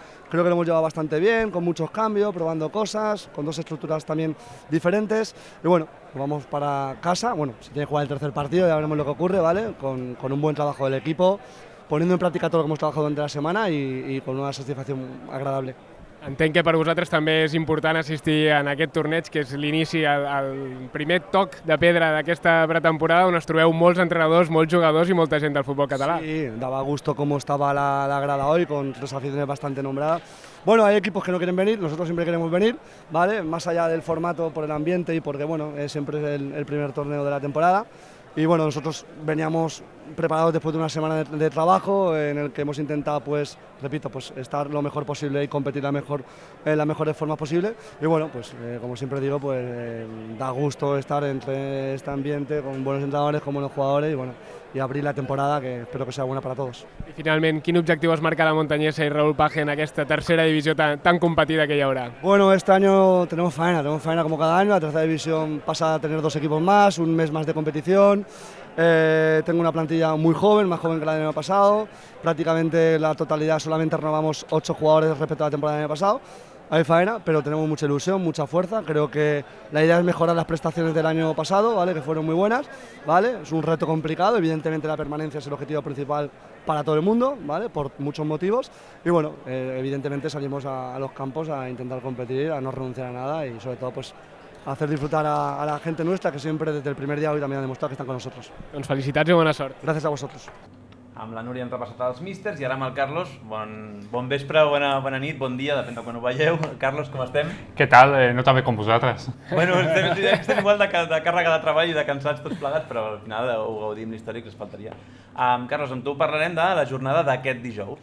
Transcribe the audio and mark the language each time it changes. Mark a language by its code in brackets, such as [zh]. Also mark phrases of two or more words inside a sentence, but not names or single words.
[es] Creo que lo hemos llevado bastante bien, con muchos cambios, probando cosas, con 2 estructuras también diferentes. Y bueno, vamos para casa. Bueno, si tiene que jugar el tercer partido ya veremos lo que ocurre, ¿vale? Con un buen trabajo del equipo, poniendo en práctica todo lo que hemos trabajado durante la semana y con una satisfacción agradable. [ca] Entenc que per vosaltres també és important assistir en aquest torneig, que és l'inici, el primer toc de pedra d'aquesta pretemporada, on es trobeu molts entrenadors, molts jugadors i molta gent del futbol català. [es] Sí, daba gusto cómo estaba la grada hoy, con 3 aficiones bastante nombradas. Bueno, hay equipos que no quieren venir, nosotros siempre queremos venir, ¿vale? Más allá del formato, por el ambiente y porque, bueno, siempre es el primer torneo de la temporada. Y bueno, nosotros veníamos preparados después de una semana de trabajo en el que hemos intentado, pues, repito, pues estar lo mejor posible y competir en las mejores formas posibles. Y bueno, pues como siempre digo, pues da gusto estar entre este ambiente con buenos entrenadores, con buenos jugadores y bueno, y abrir la temporada, que espero que sea buena para todos. [ca] I finalment, quin objectiu es marca la Montanyesa i Raúl Page en aquesta tercera divisió tan competida que hi haurà? [es] Bueno, este año tenemos faena como cada año. La tercera división pasa a tener 2 equipos más, un mes más de competición. Tengo una plantilla muy joven, más joven que la del año pasado. Prácticamente la totalidad, solamente renovamos 8 jugadores respecto a la temporada del año pasado. Hay faena, pero tenemos mucha ilusión, mucha fuerza. Creo que la idea es mejorar las prestaciones del año pasado, ¿vale? Que fueron muy buenas, ¿vale? Es un reto complicado, evidentemente la permanencia es el objetivo principal para todo el mundo, ¿vale? Por muchos motivos. Y bueno, evidentemente salimos a los campos a intentar competir, a no renunciar a nada y sobre todo pues a hacer disfrutar a la gente nuestra, que siempre desde el primer día hoy también ha demostrado que están con nosotros. [ca] Doncs felicitats i bona sort. [es] Gracias a vosotros. [ca] Amb la Núria hem repassat els místers i ara amb el Carlos. Bon vespre, bona nit, bon dia, depèn de quan ho veieu. Carlos, com estem? Què tal? No tan bé com vosaltres. Bueno, estem igual de càrrega de treball i de cansats tots plegats, però al final ho gaudim l'històric, ens faltaria. Carlos, amb tu parlarem de la jornada d'aquest dijous.